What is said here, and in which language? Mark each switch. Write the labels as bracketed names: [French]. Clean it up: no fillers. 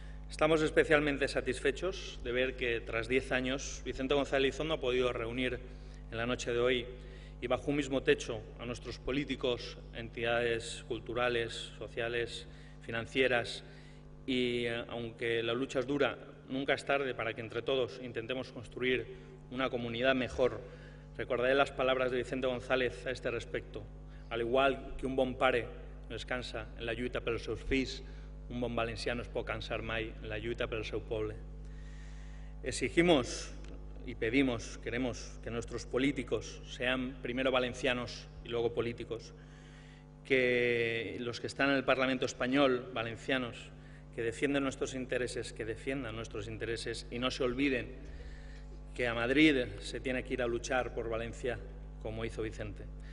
[Spanish] Estamos especialmente satisfechos de ver que, tras 10 años, Vicente González Elizondo ha podido reunir en la noche de hoy y bajo un mismo techo a nuestros políticos, entidades culturales, sociales, financieras, y aunque la lucha es dura, nunca es tarde para que entre todos intentemos construir una comunidad mejor. Recordaré las palabras de Vicente González a este respecto. [Catalan] Al igual que un bon pare no descansa en la lluita pels seus fills, un bon valencià no es pot cansar mai en la lluita pel seu poble. [Spanish] Exigimos y pedimos, queremos que nuestros políticos sean primero valencianos y luego políticos, que los que están en el Parlamento español, valencianos, que defienden nuestros intereses, que defiendan nuestros intereses y no se olviden que a Madrid se tiene que ir a luchar por Valencia, como hizo Vicente.